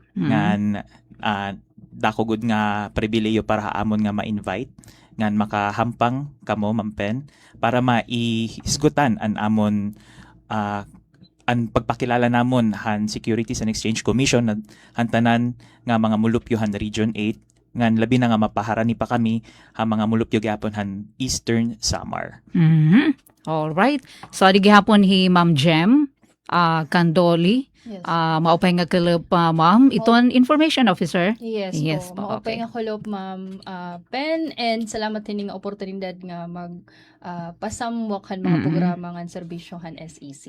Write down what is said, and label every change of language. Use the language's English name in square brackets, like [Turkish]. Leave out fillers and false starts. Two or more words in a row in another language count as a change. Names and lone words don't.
[Waray] Ngan dako gud nga pribileyo para haamon nga ma-invite ngan makahampang kamo Ma'am Pen para maihisgutan an amon ang pagpakilala namon han Securities and Exchange Commission na hantanan nga mga mulupyo han Region 8 ngan labi na nga mapaharani pa kami ha mga mulupyo gyapon han Eastern Samar. [English] Mhm. All right. [Waray] So adi gihapon hi Ma'am Jem Candoli. [English] Yes. [Waray] Maupay nga kalab ma'am. Iton [English] information officer. Yes, Yes [Waray] po. po, Maupay [English] okay. [Waray] nga kulop, Ma'am Pen, and salamat din nga oportunidad nga mag pasamwakan mga programa nga serbisyohan SEC.